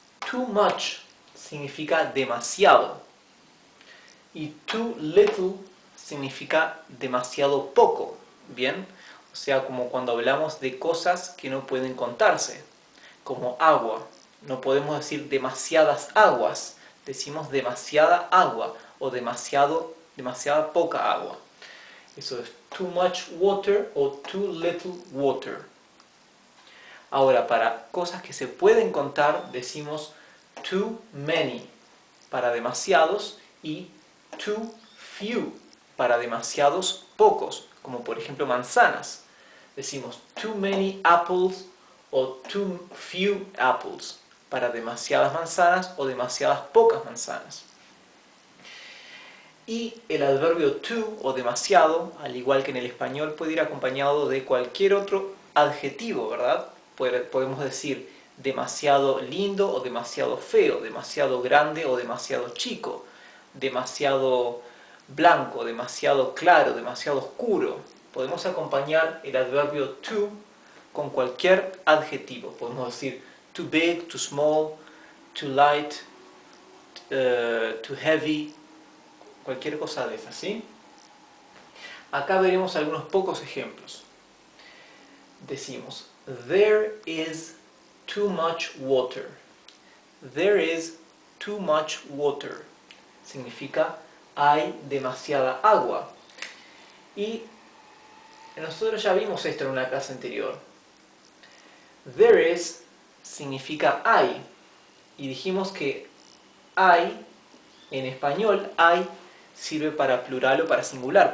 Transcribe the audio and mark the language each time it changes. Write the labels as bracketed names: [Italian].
[Spanish] Too much significa demasiado y too little significa demasiado poco, ¿bien? O sea, como cuando hablamos de cosas que no pueden contarse, como agua. No podemos decir demasiadas aguas, decimos demasiada agua o demasiada poca agua. Eso es too much water o too little water. Ahora, para cosas que se pueden contar, decimos too many para demasiados y too few para demasiados pocos, como por ejemplo manzanas. Decimos too many apples o too few apples para demasiadas manzanas o demasiadas pocas manzanas. Y el adverbio too o demasiado, al igual que en el español, puede ir acompañado de cualquier otro adjetivo, ¿verdad? Podemos decir demasiado lindo o demasiado feo, demasiado grande o demasiado chico, demasiado blanco, demasiado claro, demasiado oscuro. Podemos acompañar el adverbio too con cualquier adjetivo. Podemos decir too big, too small, too light, too heavy, cualquier cosa de esas, ¿sí? Acá veremos algunos pocos ejemplos. [English] Decimos, there is too much water. There is too much water. [Spanish] Significa hay demasiada agua. Y nosotros ya vimos esto en una clase anterior. There is significa hay. Y dijimos que hay, en español, hay sirve para plural o para singular.